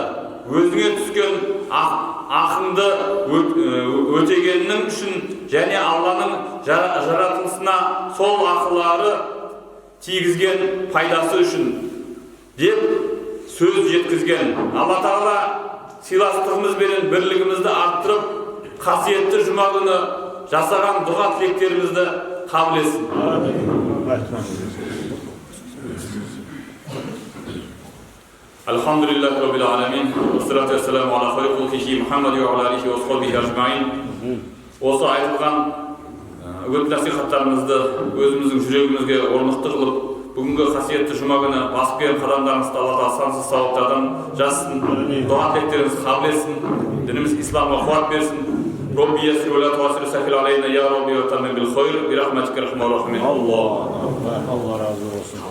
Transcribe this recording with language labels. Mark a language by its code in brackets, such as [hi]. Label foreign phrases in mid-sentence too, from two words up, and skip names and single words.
[kk] Өзіңе түскен ақыңды өтегеннің үшін және Алланың жаратылысына сол ақылары тигізген пайдасы үшін деп сөз жеткізген. Алла Тағала сыйластығымыз бен бірлігімізді арттырып, қасиетті жұма күні жасаған дұға тілектерімізді қабыл етсін. [ar] الحمد لله رب العالمين. والصلاة والسلام على خير خلقه محمد وعلى آله وصحبه أجمعين. [kk] Осы айтылған үгіт насихаттарымызды өзіміздің жүрегімізге орнықты қылып, бүгінгі қасиетті жұма күні басып келген қадамдарыңызды Алла Тағала сансыз сауаптардан жазсын, дұға тілектеріңізді қабыл етсін, дініміз исламға қуат берсін. [ar] ربي يسر ولا تعسر سهل علينا يا ربي وتمم بالخير برحمتك أرحم الراحمين. [kk] Алла разы болсын.